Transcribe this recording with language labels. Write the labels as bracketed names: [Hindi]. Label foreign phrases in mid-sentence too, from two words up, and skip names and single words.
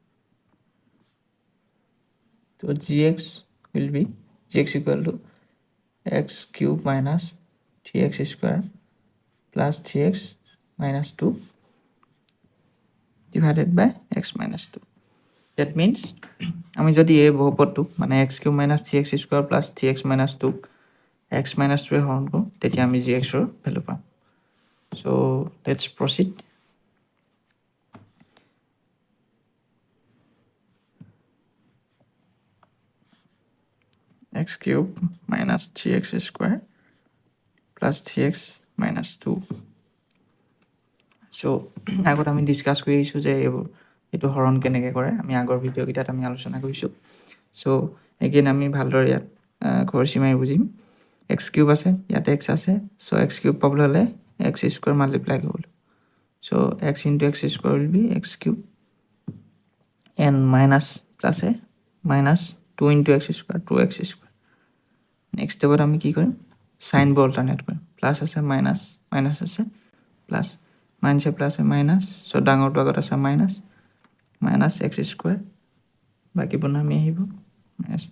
[English] So gx equal to x³ minus 3x² plus 3x minus 2 divided by x minus 2. That means [Assamese] আমি যদি এই বহুপদটো মানে [English] x³ - 3x² plus 3x minus 2 x minus 2 [Assamese] হৰণ কৰোঁ, তেতিয়া আমি gx ৰ ভেলু পাম। [English] So let's proceed. x³ minus 3x² plus 3x minus 2। [Assamese] চ' আগত আমি ডিছকাছ কৰি আহিছোঁ যে এইটো হৰণ কেনেকৈ কৰে, আমি আগৰ ভিডিঅ'কেইটাত আমি আলোচনা কৰিছোঁ। চ' এগেইন আমি ভালদৰে ইয়াত খৰচি মাৰি বুজিম। x³ আছে, ইয়াত x আছে। চ' x³ পাবলৈ হ'লে x² মাল্টিপ্লাই কৰিব লাগিব। [English] চ' x into x² will be x³ and minus plus a minus 2 into x² 2x²। next stepত [Assamese] আমি কি কৰিম, চাইনবোৰ অল্টাৰনেট কৰিম। প্লাছ আছে মাইনাছ, মাইনাছ আছে প্লাছ, মাইনাছে প্লাছে মাইনাছ। চ' ডাঙৰটো আগত আছে মাইনাছ x², বাকীবোৰ নামি আহিব -2।